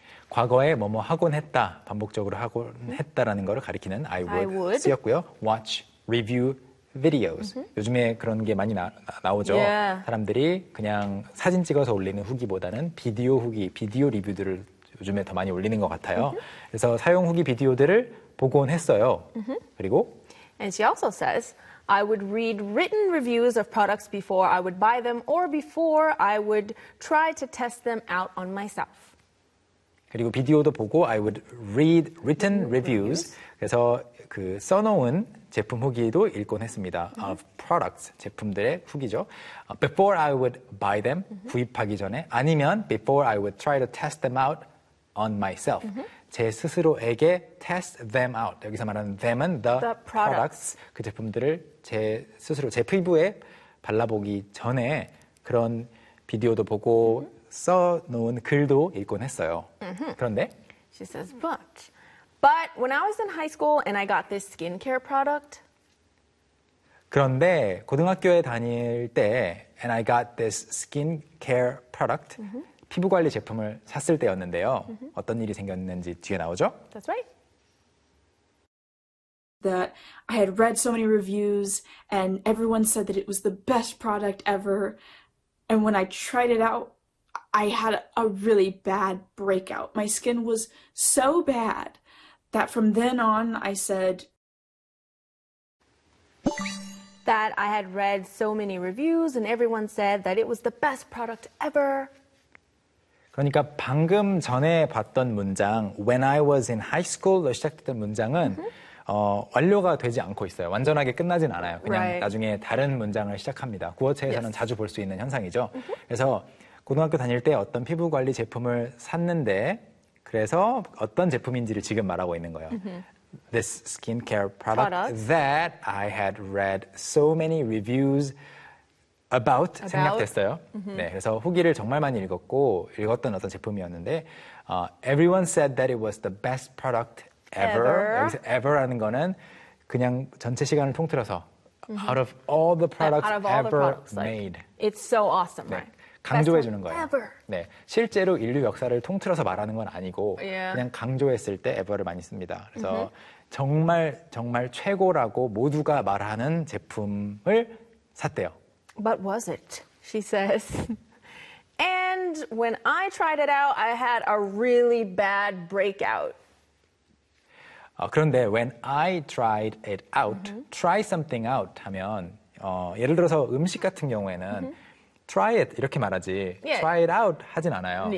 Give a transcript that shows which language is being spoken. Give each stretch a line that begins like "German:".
Korean: 과거에 뭐뭐 하곤 했다, 반복적으로 하곤 했다라는 것을 가리키는
English: I would
Korean: 쓰였고요.
English: Watch review videos. Mm-hmm.
Korean: 요즘에 그런 게 많이 나오죠.
English: Yeah.
Korean: 사람들이 그냥 사진 찍어서 올리는 후기보다는 비디오 후기, 비디오 리뷰들을 요즘에 더 많이 올리는 것 같아요. Mm-hmm. 그래서 사용 후기 비디오들을 보곤 했어요. Mm-hmm. 그리고
English: And she also says, I would read written reviews of products before I would buy them or before I would try to test them out on myself.
Korean: 그리고 비디오도 보고
English: I would read written reviews.
Korean: 그래서 그 써놓은 제품 후기도 읽곤 했습니다.
English: Mm-hmm. Of products,
Korean: 제품들의 후기죠.
English: Before I would buy them, mm-hmm.
Korean: 구입하기 전에 아니면
English: before I would try to test them out on myself. Mm-hmm.
Korean: 제 스스로에게
English: test them out.
Korean: 여기서 말하는 them은
English: the products.
Korean: 그 제품들을 제 스스로 제 피부에 발라보기 전에 그런 비디오도 보고 mm-hmm. 써놓은 글도 읽곤 했어요. Mm-hmm. 그런데
English: She says, but when I was in high school and I got this skincare product.
Korean: 그런데 고등학교에 다닐 때
English: and I got this skincare product. Mm-hmm.
Korean: 피부 관리 제품을 샀을 때였는데요. Mm-hmm. 어떤 일이 생겼는지 뒤에 나오죠?
English: That's right. That I had read so many reviews and everyone said that it was the best product ever. And when I tried it out, I had a really bad breakout. My skin was so bad that from then on I said that I had read so many reviews and everyone said that it was the best product ever.
Korean: 그러니까 방금 전에 봤던 문장
English: When I was in high school
Korean: 로 시작됐던 문장은 완료가 되지 않고 있어요. 완전하게 끝나진 않아요. 그냥
English: right.
Korean: 나중에 다른 문장을 시작합니다. 구어체에서는
English: yes.
Korean: 자주 볼 수 있는 현상이죠. Mm-hmm. 그래서 고등학교 다닐 때 어떤 피부 관리 제품을 샀는데 그래서 어떤 제품인지를 지금 말하고 있는 거예요. Mm-hmm.
English: This skincare product that I had read so many reviews about
Korean: 생략됐어요. Mm-hmm. 네, 그래서 후기를 정말 많이 읽었고 읽었던 어떤 제품이었는데
English: everyone said that it was the best product ever.
Korean: 여기서 ever라는 거는 그냥 전체 시간을 통틀어서 mm-hmm.
English: out of all the products out of all ever the products, made. Like, it's so awesome,
Korean: 네.
English: right?
Korean: 강조해주는 거예요. 네, 실제로 인류 역사를 통틀어서 말하는 건 아니고
English: yeah.
Korean: 그냥 강조했을 때 ever를 많이 씁니다. 그래서 mm-hmm. 정말 정말 최고라고 모두가 말하는 제품을 샀대요.
English: But was it? She says. And when I tried it out, I had a really bad breakout.
Korean: 그런데
English: when I tried it out, mm-hmm.
Korean: try something out 하면 예를 들어서 음식 같은 경우에는 mm-hmm. try it 이렇게 말하지. Yeah. try it out 하진 않아요.